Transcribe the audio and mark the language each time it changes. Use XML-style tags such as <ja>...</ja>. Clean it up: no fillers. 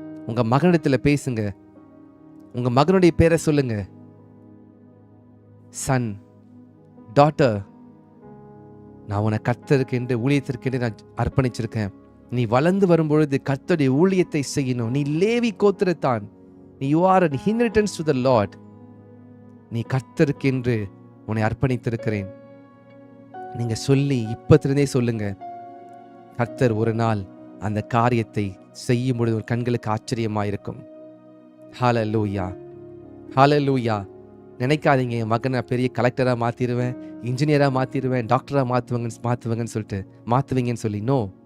<ta>உங்கள் மகனிடத்தில் பேசுங்க. உங்கள் மகனுடைய பேரை சொல்லுங்க. சன், டாட்டர், நான் உன்னை கர்த்தருக்கென்று ஊழியத்திற்கென்று நான் அர்ப்பணிச்சிருக்கேன். நீ வளர்ந்து வரும்பொழுது கர்த்தருடைய ஊழியத்தை செய்யணும். நீ Levi கோத்திரத்தான்.</ta> <en>You are an inheritance to the Lord.</en> <ta>நீ கர்த்தருக்கென்று உன்னை அர்ப்பணித்திருக்கிறேன். நீங்க சொல்லி இப்பத்திலிருந்தே சொல்லுங்க. கர்த்தர் ஒரு நாள் அந்த காரியத்தை செய்யும் பொழுது ஒரு கண்களுக்கு ஆச்சரியமாயிருக்கும். ஹல்லேலூயா, ஹல்லேலூயா. நினைக்காதீங்க என் மகனை பெரிய கலெக்டராக மாற்றிடுவேன், இன்ஜினியராக மாற்றிடுவேன், டாக்டராக மாற்றுவீங்கன்னு சொல்லிட்டு மாற்றுவீங்கன்னு சொல்லி. நோ,</ta>